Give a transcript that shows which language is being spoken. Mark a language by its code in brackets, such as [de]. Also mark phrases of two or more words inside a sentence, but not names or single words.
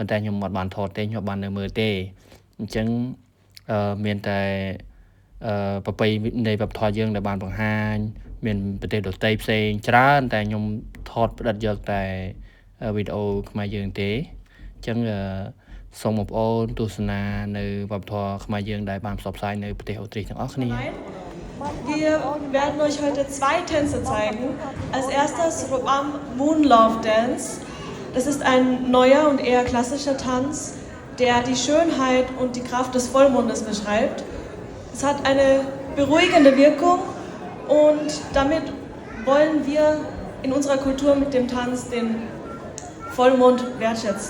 [km] ន្តែខ្ញុំអត់បានថតទេខ្ញុំបាននៅមើលទេអញ្ចឹងមានតែប្រពៃនៃវប្បធម៌យើងដែលបានបង្ហាញមានប្រទេសដទៃផ្សេងច្រើនតែខ្ញុំថតផ្តិតយកតែវីដេអូខ្មែរយើងទេអញ្ចឹងសូមបងប្អូនទស្សនានៅវប្បធម៌ខ្មែរយើងដែលបានផ្សព្វផ្សាយនៅប្រទេសអូទ្រីសទាំងអស់គ្នា [de] Wir werden euch heute zwei Tänze zeigen. Als erstes Robam Moonlove Dance. Das ist ein neuer und eher klassischer Tanz, der die Schönheit und die Kraft des Vollmondes beschreibt. Es hat eine beruhigende Wirkung und damit wollen wir in unserer Kultur mit dem Tanz den Vollmond wertschätzen.